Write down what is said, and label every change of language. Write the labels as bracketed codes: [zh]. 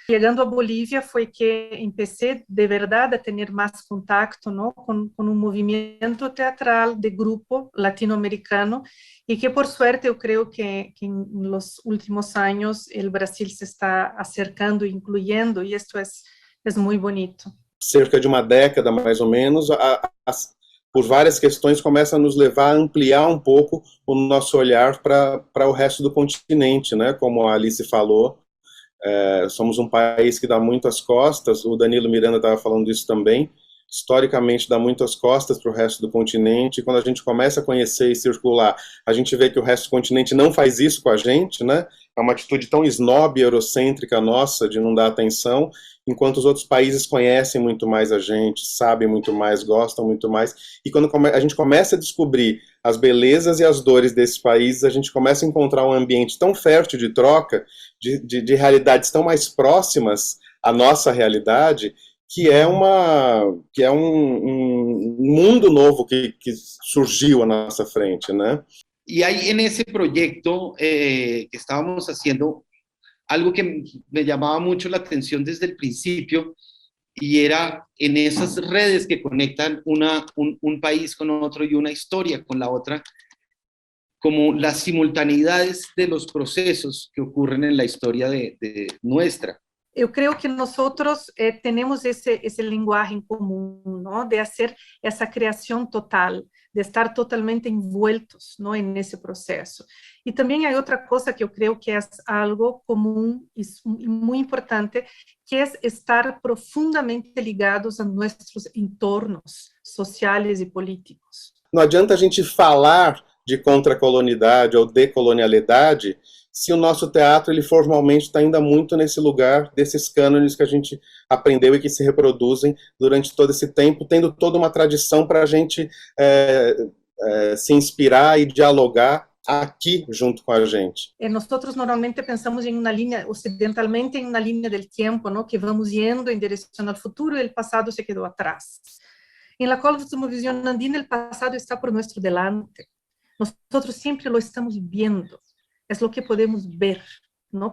[es] Llegando a Bolivia fue que empecé de verdad a tener más contacto, ¿no?, con un movimiento teatral de grupo latinoamericano, y que por suerte yo creo que en los últimos años el Brasil se está acercando, incluyendo, y esto es muy bonito. [pt] Cerca de uma década, mais ou menos, por várias questões, começa a nos levar a ampliar um pouco o nosso olhar para o resto do continente, né? Como a Alice falou, somos um país que dá muito as costas, o Danilo Miranda estava falando isso também, historicamente dá muito as costas para o resto do continente, e quando a gente começa a conhecer e circular, a gente vê que o resto do continente não faz isso com a gente, né? É uma atitude tão snob e eurocêntrica nossa, de não dar atenção, enquanto os outros países conhecem muito mais a gente, sabem muito mais, gostam muito mais, e quando a gente começa a descobrir as belezas e as dores desses países, a gente começa a encontrar um ambiente tão fértil de troca, de realidades tão mais próximas à nossa realidade, que é um mundo novo que surgiu à nossa frente, né? [es] Y hay en ese proyecto que estábamos haciendo algo que me llamaba mucho la atención desde el principio, y era en esas redes que conectan un país con otro y una historia con la otra, como las simultaneidades de los procesos que ocurren en la historia de nuestra. [pt] Eu creio que [es] nosotros tenemos ese lenguaje en común, ¿no?, de hacer esa creación total, de estar totalmente envueltos, ¿no?, en ese proceso. Y también hay otra cosa que yo creo que es algo común y muy importante, que es estar profundamente ligados a nuestros entornos sociales y políticos. [pt] Não adianta a gente falar de contracolonialidade ou decolonialidade se o nosso teatro ele formalmente está ainda muito nesse lugar desses cânones que a gente aprendeu e que se reproduzem durante todo esse tempo, tendo toda uma tradição para a gente se inspirar e dialogar aqui junto com a gente. [es] Nosotros normalmente pensamos en una línea, ocidentalmente en una línea del tiempo, ¿no? Que vamos yendo en dirección al futuro y el pasado se quedó atrás. En la cosmovisión andina, el pasado está por nuestro delante. Nosotros siempre lo estamos viendo. Es lo que podemos ver, ¿no?